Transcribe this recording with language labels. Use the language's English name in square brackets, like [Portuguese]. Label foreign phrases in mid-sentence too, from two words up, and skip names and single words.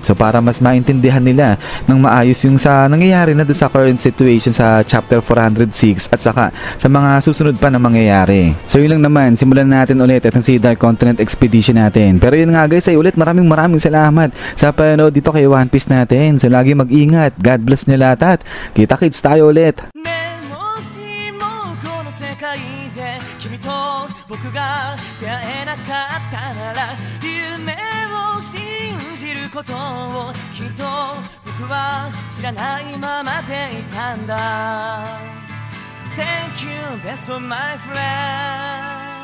[Filipino] So para mas maintindihan nila ng maayos yung sa nangyayari na doon sa current situation sa chapter 406 at saka sa mga susunod pa na mangyayari. So yun lang naman, simulan natin ulit itong si Dark Continent Expedition natin. Pero yun nga guys, ay ulit maraming salamat sa panonood dito kay One Piece natin. So lagi mag-ingat, God bless nyo lahat at kita-kits tayo ulit. [Japanese] 君と僕が出会えなかったなら夢を信じることをきっと僕は知らないままでいたんだ [English] Thank you best of my friend